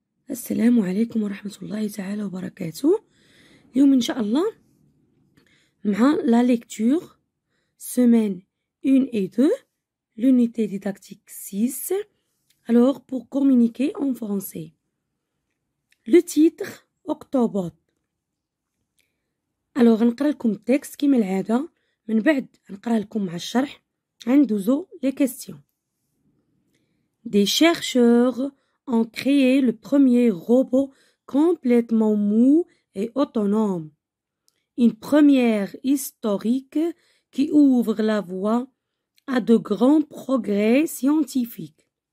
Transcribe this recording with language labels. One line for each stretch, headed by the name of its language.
Arabic: السلام عليكم ورحمة الله تعالى وبركاته. اليوم إن شاء الله مع
French: la lecture semaine 1 et 2 l'unité didactique 6. Alors pour communiquer en français, le titre Octobre.
Arabic: Alors نقرأ لكم التكست كما العادة، من بعد نقرأ لكم مع الشرح، ندوزو
French: les questions. Des chercheurs ont créé le premier robot complètement mou et autonome. Une première historique qui ouvre la voie à de grands progrès scientifiques.